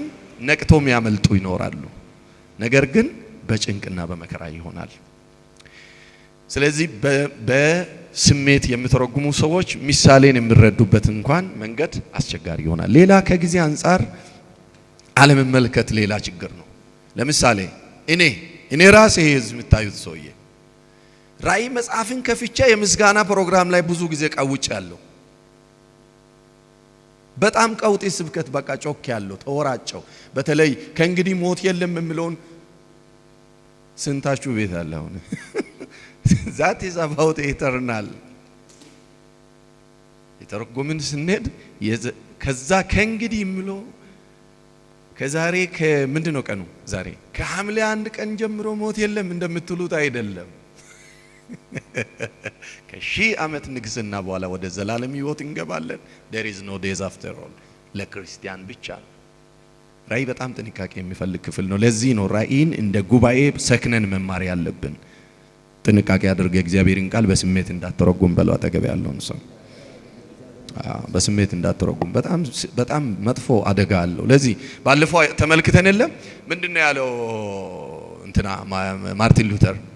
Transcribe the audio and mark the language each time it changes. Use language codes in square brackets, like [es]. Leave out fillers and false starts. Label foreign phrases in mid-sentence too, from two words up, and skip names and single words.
[am] ነቅቶም ያመልጡ ይኖራሉ። ነገር ግን በጭንቅና በመከራ ይሆናል። ስለዚህ በስሜት የሚተረጉሙ ሰዎች ምሳሌን የሚረዱበት እንኳን መንገድ አስቸጋሪ ይሆናል። ሌላ ከጊዜ አንፃር አለመመልከት ሌላ ችግር ነው። ለምሳሌ እኔ ራሴ ህዝብ የምታዩት ሰውዬ ራእይ መጽሐፍን ከፍቼ የምስጋና ፕሮግራም ላይ ብዙ ጊዜ ቀውጭ ያለው በጣም ቀውጤ ስብከት በቃ ጮክ ያለው ተወራጨው። በተለይ ከእንግዲህ ሞት የለም የሚለውን ስንታችሁ ቤት አለ? አሁን [en] that is about eternal [am] የተረጎምን ስንሄድ ከዛ ከእንግዲህ የሚለው ከዛሬ ከምንድነው ቀኑ? ዛሬ ከሐምሌ 1 ቀን ጀምሮ ሞት የለም እንደምትሉት አይደለም። ከሺህ ዓመት ንግስና በኋላ ወደ ዘላለም ሕይወት እንገባለን። [en] there is no days after all [am] ለክርስቲያን ብቻ። ራእይ በጣም ጥንቃቄ የሚፈልግ ክፍል ነው። ለዚህ ነው ራእይን እንደ ጉባኤ ሰክነን መማር ያለብን። ጥንቃቄ አድርገ እግዚአብሔርን ቃል በስሜት እንዳትተረጉም በለው አጠገብ ያለውን ሰው። በስሜት እንዳትተረጉም በጣም መጥፎ አደጋ አለው። ለዚህ ባለፈው ተመልክተን የለም ምንድነው ያለው እንትና ማርቲን ሉተር